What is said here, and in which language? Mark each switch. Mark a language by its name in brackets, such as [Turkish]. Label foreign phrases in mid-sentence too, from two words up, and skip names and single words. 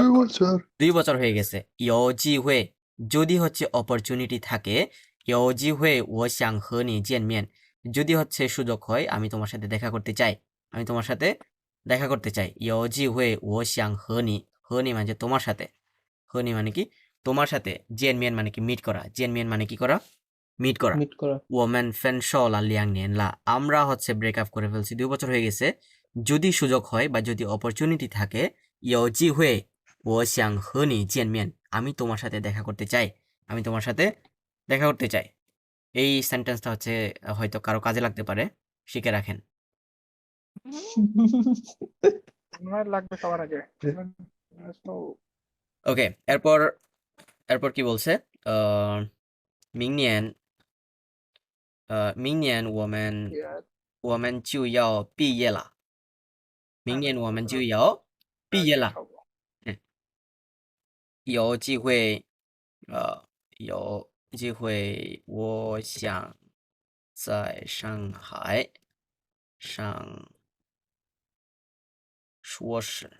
[Bangla] বছর 2 বছর হয়ে গেছে। [Chinese] 有机会 [Bangla] যদি হচ্ছে অপরচুনিটি থাকে, [Chinese] 有机会我想和你见面, [Bangla] যদি হচ্ছে সুযোগ হয় আমি তোমার সাথে দেখা করতে চাই, আমি তোমার সাথে দেখা করতে চাই। [Chinese] 有机会我想和你, 和你 [Bangla] মানে তোমার সাথে, [Chinese] 和你 [Bangla] মানে কি তোমার সাথে, 见面 মানে কি মিট করা, 见面 মানে কি করা মিট করা। মিট করা [Chinese] 我们分手了2年了, [Bangla] আমরা হচ্ছে ব্রেকআপ করে ফেলছি 2 বছর হয়ে গেছে। যদি সুযোগ হয় বা যদি অপরচুনিটি থাকে, [Chinese] 有机会我想和你见面, [Bangla] আমি তোমার সাথে দেখা করতে চাই, আমি তোমার সাথে দেখা করতে চাই। এই সেন্টেন্সটা হচ্ছে হয়তো কারো কাজে লাগতে পারে, শিখে রাখেন। আমার লাগবে সবার আগে। তো ওকে, এরপর এরপর কি বলছে, [Chinese] 明年明年我们我们就要毕业了，明年我们就要毕业了。 [Bangla] হবো। [Chinese] 有机会，有机会，我想在上海上硕士。